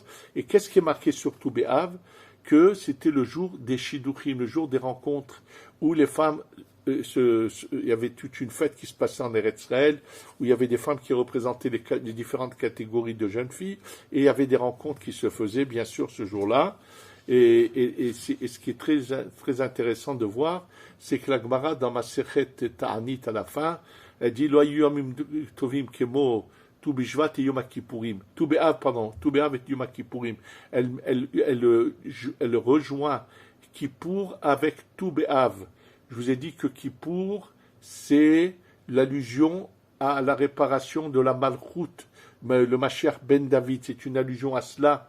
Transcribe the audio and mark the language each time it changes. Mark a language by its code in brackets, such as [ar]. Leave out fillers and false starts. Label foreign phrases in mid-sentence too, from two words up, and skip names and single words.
[fr] Et qu'est-ce qui est marqué sur tout Béhav? Que c'était le jour des Shidduchim, le jour des rencontres, où les femmes, il y avait toute une fête qui se passait en Eretz Israël, où il y avait des femmes qui représentaient les différentes catégories de jeunes filles, et il y avait des rencontres qui se faisaient, bien sûr, ce jour-là. Et ce qui est très, très intéressant de voir, c'est que la Gemara, dans ma Sechet Ta'anit à la fin, elle dit [he] לא ימים טובים כמו ט״ו בשבט את יום הכיפורים. [fr] Tu be'av, pardon, tu be'av [he] את יום הכיפורים. [fr] Elle rejoint Kippour avec tu be'av. Je vous ai dit que Kippour, c'est l'allusion à la réparation de la Malchut, le Mashiach ben David, c'est une allusion à cela.